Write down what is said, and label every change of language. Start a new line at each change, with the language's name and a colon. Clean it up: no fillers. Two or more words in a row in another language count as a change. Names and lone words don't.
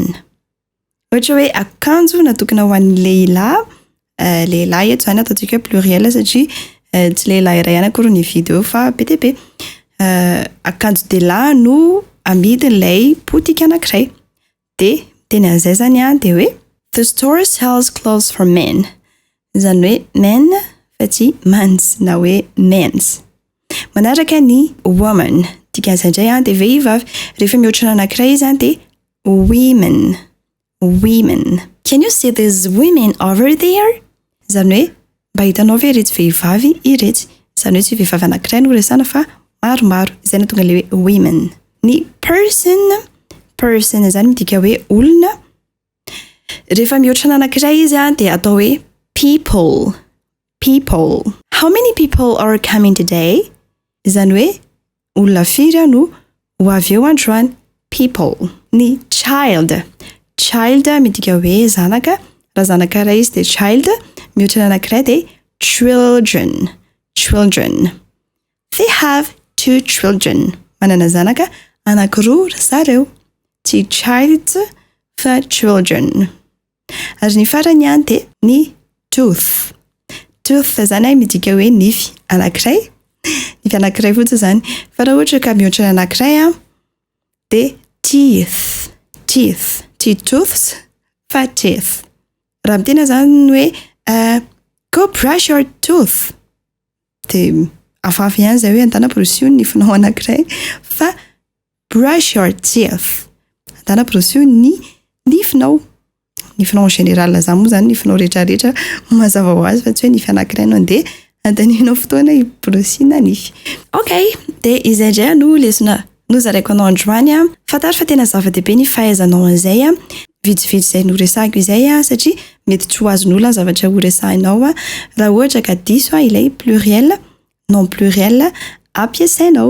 Malagasy: Ohatra hoe akanjo natokana ho an'ny lehilahy, lehilahy eto zany ataontsika pluriel satria tsy lehilahy iray akory ny vidéo fa be dia be. Akanjo delahy no amidin'ilay boutique anankiray. De teny an'izay zany de hoe
English: the store sells clothes for men.
Malagasy: Izany hoe men fa tsy mans na hoe mens. Manaraka ny woman. Dikan'izay indray de vehivavy. Rehefa mihoatra anankiray izy de women. Women.
English: Can you see these women over there?
Malagasy: Izany hoe mba hitanao ve ireto vehivavy ireto. Izany hoe tsy vehivavy anankiray no resana fa maromaro. Izay tonga le hoe women. Ny person. Person izany midika hoe olona. Rehefa mihoatra anankiray izy de atao hoe people. People.
English: How many people are coming today?
Malagasy: Izany hoe olona firy no ho avy eo androany. People. Ny child. Child midika hoe zanaka. Raha zanaka iray izy de child. Mihoatra anankiray de children. Children.
English: They have 2 children.
Malagasy: Manana zanaka anankiroa zareo. Tsy child fa children. Ary ny farany de ny tooth. Tooth zany midika hoe nify anankiray. Nify anankiray fotsiny zany. Fa raha ohatra ka mihoatra anankiray de teeth. Teeth. Tsy tooths fa teeth. Raha mitena zany hoe
English: go brush your tooth.
Malagasy: De afafy ihany zay hoe andana borosio ny nifinao anankiray fa
English: brush your teeth.
Malagasy: Andana borosio ny nifinao. Nifinao
French: en général
Malagasy: zany moa zany nifinao rehetrarehetra mazava ho azy fa tsy hoe nify anankiray no de andaninao fotoana iborosiana nify. Okay, de izay indray no lesona nozaraiko anao androany. Fantaro fa tena zava-dehibe ny fahaizanao an'izay vitsivitsy izay no resahiko izay satria mety tsy ho azon'olona zavatra ho resahinao raha ohatra ka diso ilay pluriel,
French: non pluriel
Malagasy: ampiasainao.